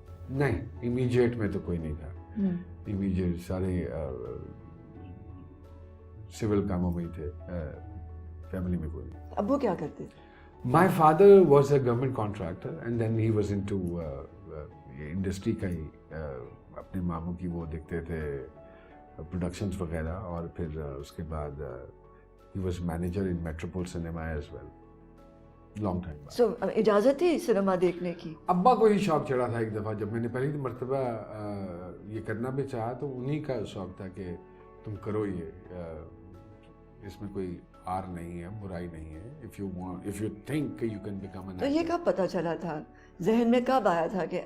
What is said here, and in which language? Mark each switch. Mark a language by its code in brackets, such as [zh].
[ur] نہیں، امیجیٹ میں تو کوئی نہیں تھا. امیجیٹ سارے سول کاموں میں ہی تھے، فیملی میں کوئی نہیں. ابو کیا کرتے تھے؟ [en] My father was a government contractor and then he was into [ur] industry کا ہی، اپنے ماموں کی وہ دیکھتے تھے پروڈکشنز وغیرہ، اور پھر اس کے بعد [en] he was manager in Metropole Cinema as well. Long time. [ur] سو اجازت تھی سنیما دیکھنے کی؟ ابا کو ہی شوق چڑھا تھا. ایک دفعہ جب میں نے پہلی مرتبہ یہ کرنا بھی چاہا تو انہی کا شوق تھا کہ تم کرو یہ، اس میں کوئی آر نہیں ہے, برائی نہیں ہے. [en] if you think you can become an [ur] تو یہ کب پتہ چلا تھا, ذہن میں کب آیا تھا کہ